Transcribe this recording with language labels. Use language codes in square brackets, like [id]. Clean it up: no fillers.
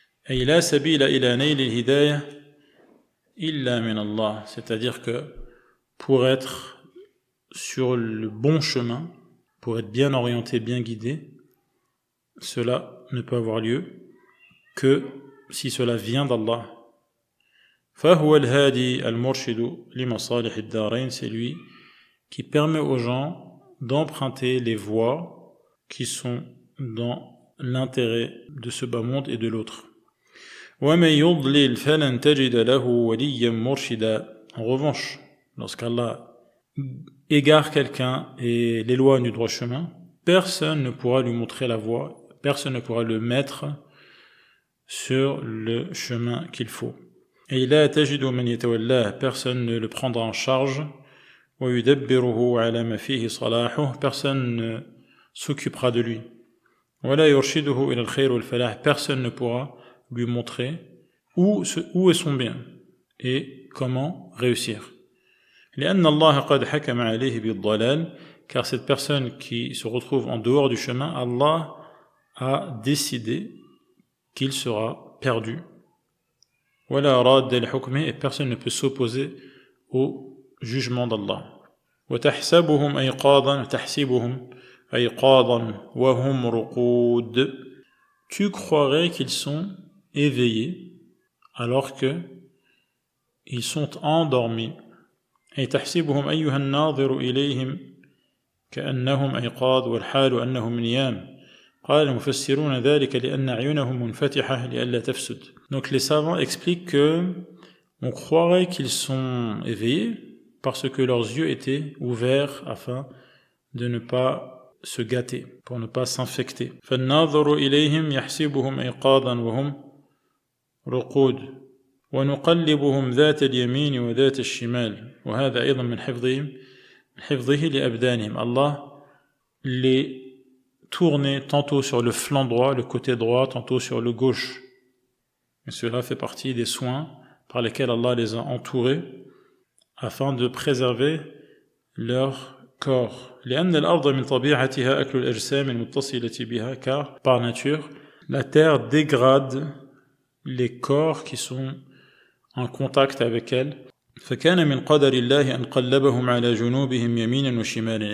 [ar] أي لا سبيل إلى نيل الهداية إلا من الله, [fr] c'est-à-dire que pour être sur le bon chemin, pour être bien orienté, bien guidé, cela ne peut avoir lieu que si cela vient d'Allah. [ar] فهو الهادي المرشد لمصالح الدارين, [fr] c'est lui qui permet aux gens d'emprunter les voies qui sont dans l'intérêt de ce bas monde et de l'autre. [ar] ومن يضلل فلن تجد له وليا مرشدا. [fr] En revanche, lorsqu'Allah égare quelqu'un et l'éloigne du droit chemin, personne ne pourra lui montrer la voie, personne ne pourra le mettre sur le chemin qu'il faut. Et [ar] لا تجد من يتولاه, [fr] personne ne le prendra en charge. [ar] ويدبره على ما فيه صلاحه, [fr] personne ne s'occupera de lui. [ar] ولا يرشده إلى الخير والفلاح, [fr] personne ne pourra lui montrer où est son bien et comment réussir. [ar] لأن الله قد حكم عليه بالضلال, [fr] car cette personne qui se retrouve en dehors du chemin, Allah a décidé qu'il sera perdu. [ar] ولا راد لحكمه, [fr] et personne ne peut s'opposer au jugement d'Allah. [ar] وتحسبهم أيقاظا, تحسبهم أيقاظا وهم رقود. [fr] Tu croirais qu'ils sont éveillés alors que ils sont endormis. [ar] أي تحسبهم أيها الناظر إليهم كأنهم أيقاظ والحال أنهم نيام. قال المفسرون ذلك لأن أعينهم منفتحة لئلا تفسد. [fr] Donc les savants expliquent que on croirait qu'ils sont éveillés parce que leurs yeux étaient ouverts afin de ne pas se gâter, pour ne pas s'infecter. [ar] فالناظر إليهم يحسبهم أيقاظا وهم رقود ونقلبهم ذات اليمين وذات الشمال وهذا أيضا من حفظه لأبدانهم. [fr] Allah les tournait tantôt sur le flanc droit, le côté droit, tantôt sur le gauche. Et cela fait partie des soins par lesquels Allah les a entourés afin de préserver leur corps. [ar] لأن الأرض من طبيعتها أكل الأجسام المتصلة بها, [fr] car par nature la terre dégrade les corps qui sont en contact avec elle. [ar] فكان من قدر الله أن قلبهم على جنوبهم يمينا وشمالا.